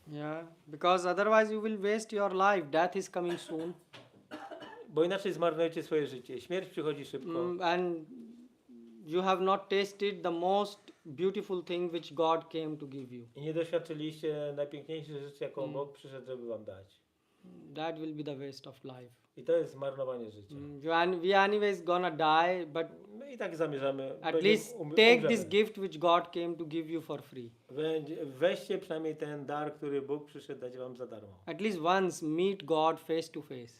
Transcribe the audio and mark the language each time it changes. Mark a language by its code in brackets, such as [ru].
[en] Yeah, because otherwise you will waste your life. Death is coming soon. [pl] Bo inaczej zmarnujecie swoje życie. Śmierć przychodzi szybko. [en] And you have not tasted the most beautiful thing which God came to give you. [pl] I nie doświadczyliście najpiękniejszej rzeczy, jaką Bóg przyszedł, żeby wam dać. [en] That will be the waste of life. [pl] I to jest zmarnowanie życia. [en] We anyways gonna die, but [pl] My i tak zamierzamy. [en] at least take this gift which God came to give you for free. [pl] Weźcie przynajmniej ten dar, który Bóg przyszedł dać wam za darmo. [en] At least once meet God face to face.